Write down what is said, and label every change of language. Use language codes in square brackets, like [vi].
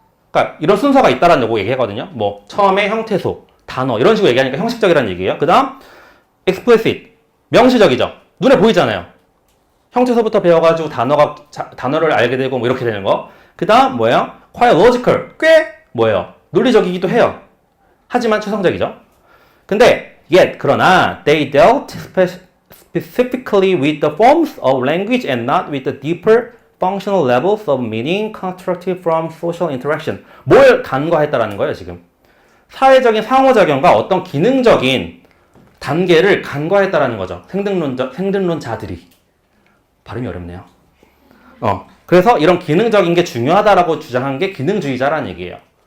[ko] 그러니까 이런 순서가 있다라는 거 얘기하거든요. 뭐 처음에 형태소, 단어 이런 식으로 얘기하니까 형식적이라는 얘기예요. 그 다음 explicit, 명시적이죠. 눈에 보이잖아요. 형태소부터 배워가지고 단어를 알게 되고 뭐 이렇게 되는 거. 그 다음 뭐예요? [en] quite logical, [ko] 꽤 뭐예요? 논리적이기도 해요. 하지만 추상적이죠. 근데 그러나 [en] they dealt specifically with the forms of language and not with the deeper functional levels of meaning constructed from social interaction. [ko] 뭘 간과했다라는 거예요, 지금. 사회적인 상호작용과 어떤 기능적인 단계를 간과했다라는 거죠. 생득론자들이. 발음이 어렵네요. 그래서 이런 기능적인 게 중요하다라고 주장한 게 기능주의자라는 얘기예요.